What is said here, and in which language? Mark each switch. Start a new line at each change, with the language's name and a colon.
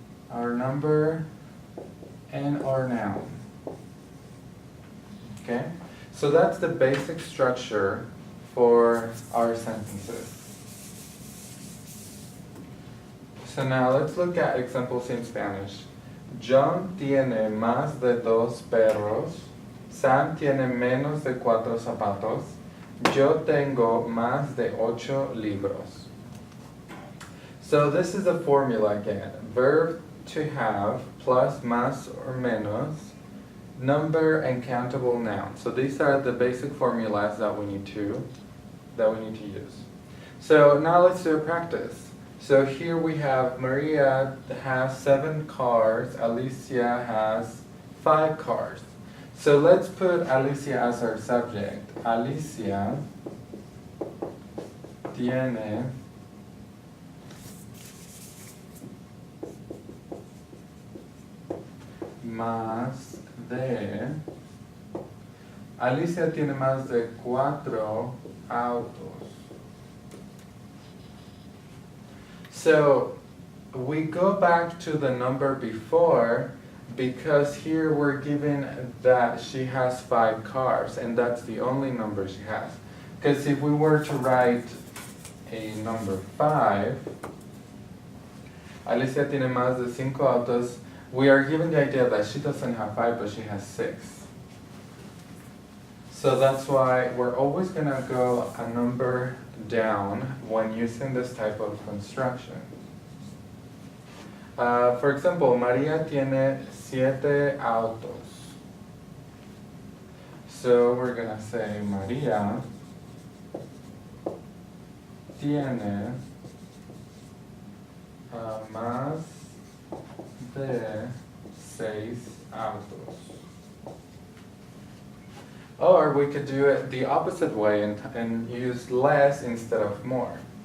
English: Our number and our noun. Okay? So that's the basic structure for our sentences. So now let's look at examples in Spanish.
Spanish: John tiene más de 2 perros. Sam tiene menos de 4 zapatos. Yo tengo más de 8 libros.
English: So this is a formula again. Verb to have plus más or menos, number and countable noun. So these are the basic formulas that we need to use. So now let's do a practice. So here we have Maria has 7 cars, Alicia has 5 cars. So let's put Alicia as our subject.
Spanish: Alicia tiene más de, Alicia tiene más de 4 autos.
English: So we go back to the number before, because here we're given that she has 5 cars, and that's the only number she has. Because if we were to write a number 5,
Spanish: Alicia tiene más de 5 autos,
English: we are given the idea that she doesn't have 5, but she has 6. So that's why we're always going to go a number down when using this type of construction. For example,
Spanish: Maria tiene 7 autos.
English: So we're going to say
Spanish: Maria tiene más de 6 autos.
English: Or we could do it the opposite way and use less instead of more.